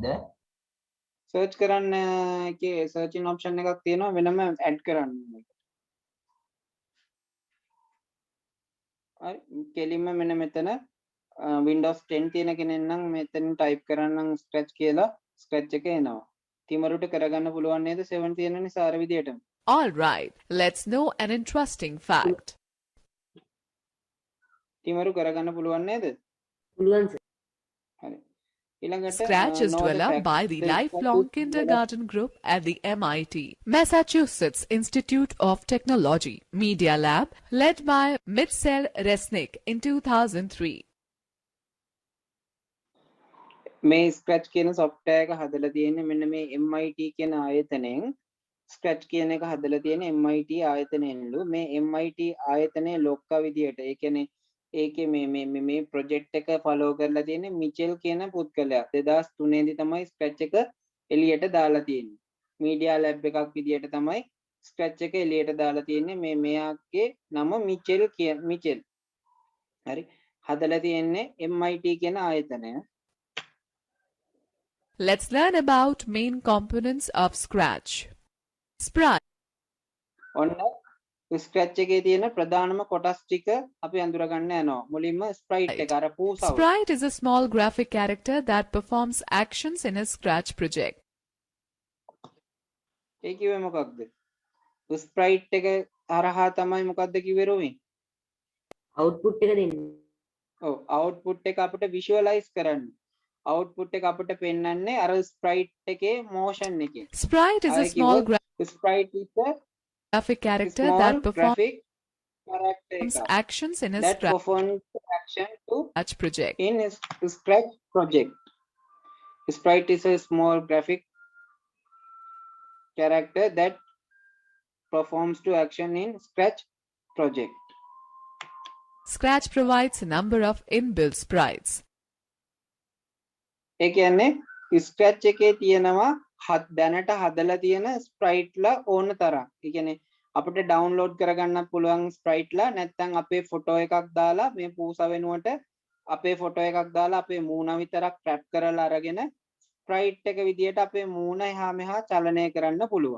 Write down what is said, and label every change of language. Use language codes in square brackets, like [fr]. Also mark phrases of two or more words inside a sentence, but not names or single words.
[si] search කරන්න එකේ [en] searching option [si] එකක් තියෙනවා වෙනම add කරන්න. හරි කෙලින්ම මෙන්න මෙතන Windows 10 තියෙන කෙනෙක් නම් මෙතන type කරන්නම් scratch කියලා scratch එක එනවා. තිමරුට කරගන්න පුළුවන් නේද 7 තියෙන නිසා අර විදියටම. [en] All right, let's know an interesting fact. [si] තිමරු කරගන්න පුළුවන් නේද? පුළුවන් සර්. හරි. ඊළඟට [en] Scratch is know the developed fact. by the The Lifelong Scratch is Kindergarten Group at the MIT, Massachusetts Institute of Technology, Media Lab, led by Mitchell Resnick in 2003. [si] මේ ස්ක්‍රැච් කියන software එක හදලා තියෙන්නේ මෙන්න මේ MIT කියන ආයතනයෙන්. ස්ක්‍රැච් කියන එක හදලා තියෙන්නේ MIT ආයතනයෙන්ලු. මේ MIT ආයතනයේ ලොක්කා විදියට ඒ කියන්නේ ඒකේ මේ ප්‍රොජෙක්ට් එක ෆලෝ කරලා තියෙන්නේ මිචෙල් කියන පුද්ගලයා. 2003 දී තමයි ස්ක්‍රැච් එක එළියට දාලා තියෙන්නේ. මීඩියා ලැබ් එකක් විදියට තමයි ස්ක්‍රැච් එක එළියට දාලා තියෙන්නේ. මෙයාගේ නම මිචෙල්. හරි. හදලා තියෙන්නේ MIT කියන ආයතනය. [en] Let's learn about main components of Scratch. Sprite. [si] ඔන්න ස්ක්‍රැච් එකේ තියෙන ප්‍රධානම කොටස් ටික අපි අඳුරගන්න යනවා. මුලින්ම ස්ප්‍රයිට් එක අර පූසාව. [en] Sprite is a small graphic character that performs actions in a Scratch project. [si] ඒ කිව්වේ මොකක්ද? ස්ප්‍රයිට් එක හරහා තමයි මොකක්ද කිව්වේ රොමින්? අවුට්පුට් එක දෙන්න. ඔව් අවුට්පුට් එක අපිට විෂුවලයිස් කරන්න. අවුට්පුට් එක අපිට පෙන්වන්නේ අර ස්ප්‍රයිට් එකේ මෝෂන් එකේ. [en] Sprite is a [si] අය [en] small [si] කිව්වොත් ස්ප්‍රයිට් [en] is a graphic character small that performs graphic character එකක්. actions in a that Scratch performs action to project. in a Scratch project. Sprite is a small graphic character that performs to action in Scratch project. Scratch provides a number of inbuilt sprites. [si] ඒ කියන්නේ Scratch එකේ තියෙනවා දැනට හදලා තියෙන sprite ලා ඕන තරම්. ඒ කියන්නේ අපිට download කරගන්න පුළුවන් sprite ලා නැත්නම් අපේ photo එකක් දාලා මේ පූසා වෙනුවට අපේ photo එකක් දාලා අපේ මූණ විතරක් trap කරලා අරගෙන sprite එක විදියට අපේ මූණ එහා මෙහා චලනය කරන්න පුළුවන්.